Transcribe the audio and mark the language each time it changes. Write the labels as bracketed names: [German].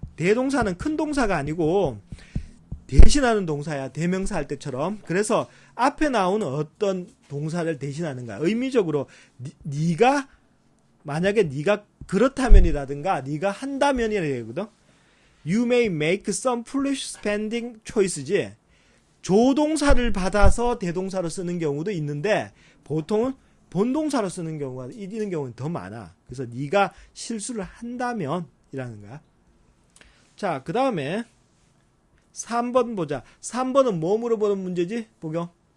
[Korean] 대동사는 큰 동사가 아니고 대신하는 동사야. 대명사 할 때처럼. 그래서 앞에 나오는 어떤 동사를 대신하는 거야. 의미적으로 네가 만약에 네가 그렇다면이라든가 네가 한다면이라 되거든. [English] You may make some foolish spending choice지. [Korean] 조동사를 받아서 대동사로 쓰는 경우도 있는데 보통은 본동사로 쓰는 경우가 이런 경우는 더 많아. 그래서 네가 실수를 한다면 이라는 거야. 자, 그 다음에 3번 보자. 3번은 뭐 물어보는 문제지? 보경.